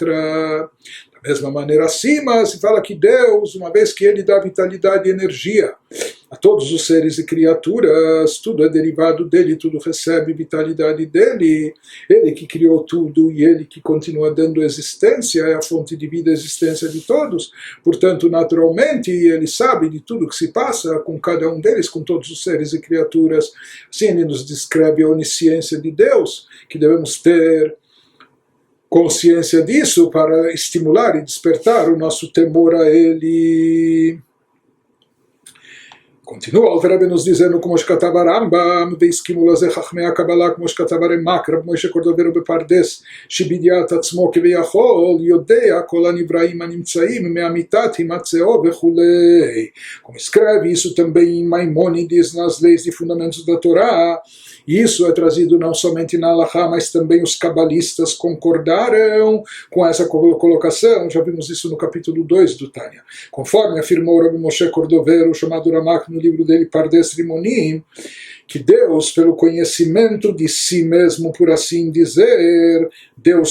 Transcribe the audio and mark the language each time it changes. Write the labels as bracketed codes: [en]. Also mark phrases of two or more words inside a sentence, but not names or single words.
[pt] Da mesma maneira, acima se fala que Deus, uma vez que ele dá vitalidade e energia a todos os seres e criaturas, tudo é derivado dele, tudo recebe vitalidade dele, ele que criou tudo e ele que continua dando existência, é a fonte de vida e existência de todos, portanto, naturalmente, ele sabe de tudo que se passa com cada um deles, com todos os seres e criaturas. Assim ele nos descreve a onisciência de Deus, que devemos ter consciência disso para estimular e despertar o nosso temor a ele. Continua o Alter Rebbe nos dizendo, como [he] שכתב הרמב"ם, והסכימו לזה חכמי הקבלה, כמו שכתב הרמ"ק, רב משה קורדוברו בפרדס, שבידיעת עצמו כביכול, יודע כל הנבראים הנמצאים, מהמיתת הימצאו וכולי. [pt] Como escreve isso também em Maimônides, nas leis e fundamentos da Torá, isso é trazido não somente na Halachá, mas também os cabalistas concordaram com essa colocação. Já vimos isso no capítulo 2 do Tânia. Conforme afirmou Rabbi Moshe Cordovero, chamado Ramak, no livro dele Pardes Rimonim, que Deus, pelo conhecimento de si mesmo, por assim dizer, Deus